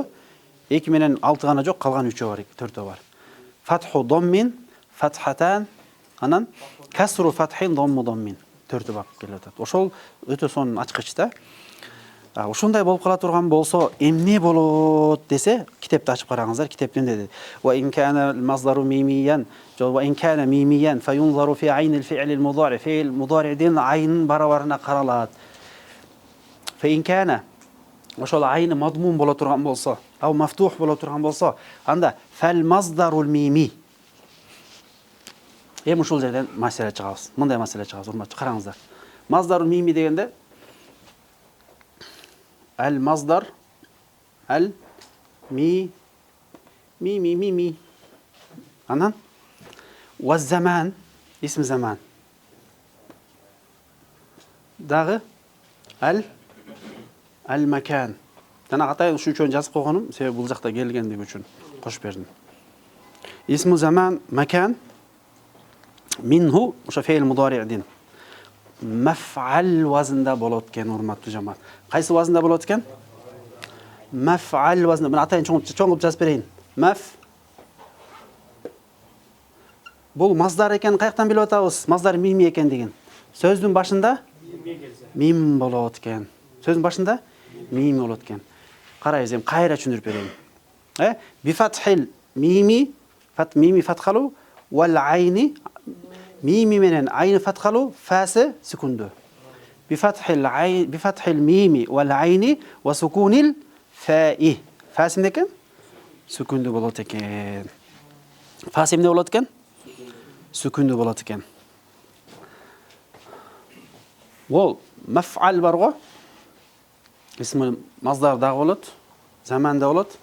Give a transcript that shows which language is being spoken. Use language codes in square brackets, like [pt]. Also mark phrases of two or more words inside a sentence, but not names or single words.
[ky] 2 менен 6 гана жок, калган 3-ө бар, 4-ө бар. [ar] فتح ضم، فتحتان, анан كسر فتح ضم ضم. [ky] 4 бап келип атат. Ошол өтө сонун ачкыч да. Ушундай болуп кала турган болсо, эмне болот десе, китепти ачып караңыздар. Китепте эмне деди? [ar] وإن كان مصدر ميمي، وإن كان ميمي فينظر في عين في الفعل المضارع. [ky] Фи'л мударидин айнын барабарына каралат. [ar] فإن كان [ky] ошол айны мадмун боло турган болсо, ау мафтух боло турган болсо, анда [ar] فالمصدر الميمي. [ky] Ушул жерден маселе чыгабыз. Мындай маселе чыгабыз, урматтуу караңыздар. Маздарул мими дегенде ал маздар ал ми анан [ar] و زمان اسم زمان [ky] дагы ал макан. Жана атайын ушу үчүн жазып койгонум, себеби бул жакта келгендиги үчүн кошуп бердим. [ar] اسم زمان مكان منه [ky] ошо фейл мудари'дин маф'ал вазында болот экен, урматтуу жамаат. Кайсы вазында болот экен? Маф'ал вазында. Мен атайын чоңуп жазып берейин. Маф бул маздар экен, каяктан билип атабыз? Маздар мими экендигин. Сөздүн башында мим болот экен. Сөздүн башында мими болот экен. Карайбыз, эми кайра түшүндүрүп берейин. [ar] بفتح الميم، ميم فتحة والعين [ky] мими менен айны фатхалу фасы сүкүндү. [ar] بفتح الميم والعين وسكون الفاء. [ky] Фасы эмне экен? Сүкүндү болот экен. Фасы эмне болот экен? Сүкүндү болот экен. Ол маф'ал бар го. Исми маздар дагы болот, заман да болот.